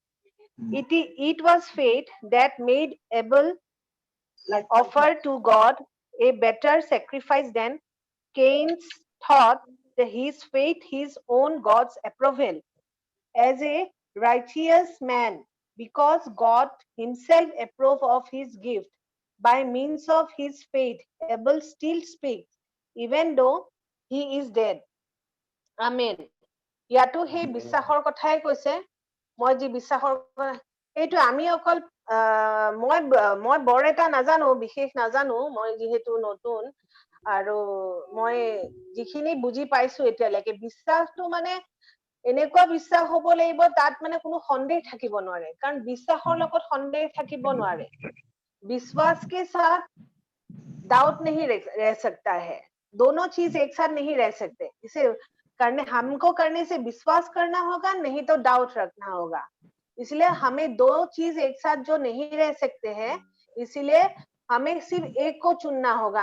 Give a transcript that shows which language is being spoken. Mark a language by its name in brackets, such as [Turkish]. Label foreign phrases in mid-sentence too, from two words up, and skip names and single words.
[English] It was faith that made Abel offer to God a better sacrifice than Cain's thought that his faith, his own God's approval as a righteous man, because God himself approved of his gift. By means of his faith, Abel still speaks, even though he is dead. [Assamese] Amen. ইয়াতো সেই বিশ্বাসৰ কথাই কৈছে। মই যি বিশ্বাসৰ এইটো আমি অকল মই বৰ এটা নাজানো, বিশেষ নাজানো, মই যিহেতু নতুন, আৰু মই যিখিনি বুজি পাইছো এতিয়ালৈকে, বিশ্বাসটো মানে এনেকুৱা বিশ্বাস হ'ব লাগিব তাত মানে কোনো সন্দেহ থাকিব নোৱাৰে, কাৰণ বিশ্বাসৰ লগত সন্দেহ থাকিব নোৱাৰে। [Hindi] विश्वास के साथ डाउट नहीं रह सकता है, दोनों चीज एक साथ नहीं रह सकते। इसे हमको करने से विश्वास करना होगा, नहीं तो डाउट रखना होगा। इसलिए हमें दो चीज एक साथ जो नहीं रह सकते हैं, इसलिए हमें सिर्फ एक को चुनना होगा।